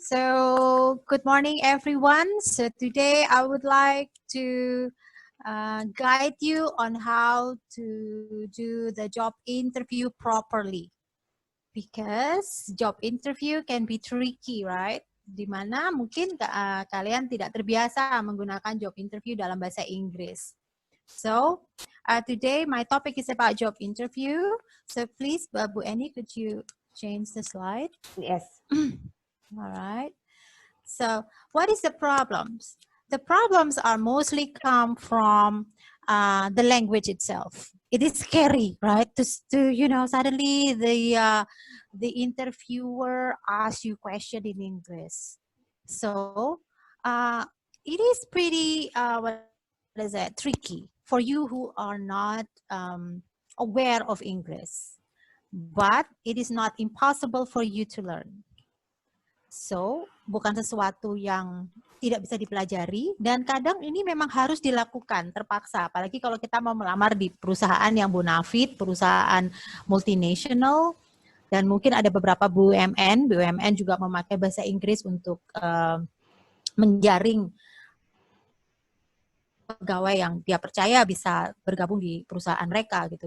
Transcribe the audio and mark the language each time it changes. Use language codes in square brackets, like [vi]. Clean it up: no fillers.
[en] So, good morning, everyone. So today I would like to guide you on how to do the job interview properly, because job interview can be tricky, right? [id] Dimana mungkin kalian tidak terbiasa menggunakan job interview dalam bahasa Inggris. [en] So today my topic is about job interview. So please, Bu Eni, could you change the slide? Yes. All right. So what is the problems? The problems are mostly come from the language itself. It is scary, right? To you know, suddenly the interviewer asks you question in English. So it is pretty what is that, tricky for you who are not aware of English. But it is not impossible for you to learn. [id] So, bukan sesuatu yang tidak bisa dipelajari, dan kadang ini memang harus dilakukan, terpaksa. Apalagi kalau kita mau melamar di perusahaan yang bonafit, perusahaan multinational, dan mungkin ada beberapa BUMN juga memakai bahasa Inggris untuk menjaring pegawai yang dia percaya bisa bergabung di perusahaan mereka gitu.